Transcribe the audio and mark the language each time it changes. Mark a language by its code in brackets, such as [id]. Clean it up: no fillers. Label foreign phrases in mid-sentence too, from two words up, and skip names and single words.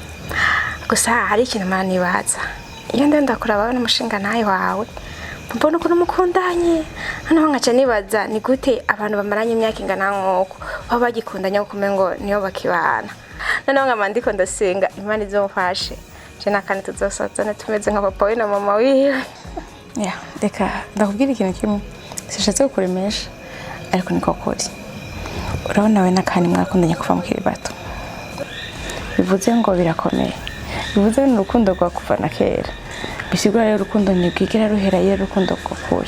[rn] Gusa hari ikintu manibaza iyo ndenda kuraba n'umushinga nawe wawe mbona ukuntu mukundanye noneho nkaca nibaza ni gute abantu bamaranye imyaka ingana nk'uko baba bagikundanye kuko ngo niyo bakibana. Noneho nkaba ndiko ndasenga Imana izomfashe je nakandi tuzosazana tumeze nka papa we na mama wiwe. [rw] Reka ndakubwira ikintu kimwe sishatse kukuremesha ariko niko kuri. [rn] Urabona we nakandi mwakundanye kuva mukiri bato bivuze ngo birakomeye. Bivuze ni urukundo rwa kuva na kera. Bisigura rero urukundo ntibwigera ruhera iyo urukundo rw'ukuri.